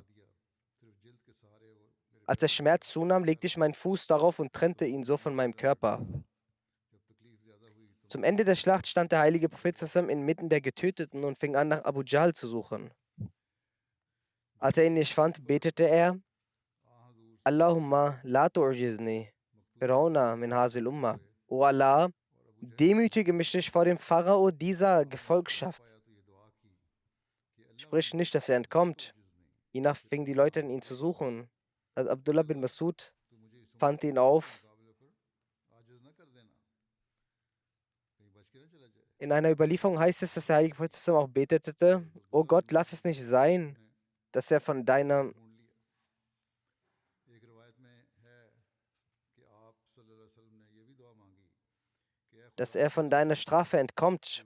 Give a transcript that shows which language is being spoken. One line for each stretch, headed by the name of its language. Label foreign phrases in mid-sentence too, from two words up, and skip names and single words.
German: Als der Schmerz zunahm, legte ich meinen Fuß darauf und trennte ihn so von meinem Körper. Zum Ende der Schlacht stand der heilige Prophet sallam inmitten der Getöteten und fing an, nach Abu Jahl zu suchen. Als er ihn nicht fand, betete er:
Arabic: اللهم لا تعجزني فرعون من هذه الأمة.
German: O Allah, demütige mich nicht vor dem Pharao dieser Gefolgschaft. Sprich nicht, dass er entkommt. Hiernach fingen die Leute an, ihn zu suchen. Abdullah bin Masud fand ihn auf. In einer Überlieferung heißt es, dass der heilige Prophet auch betete: O Gott, lass es nicht sein, dass er von deiner Strafe entkommt.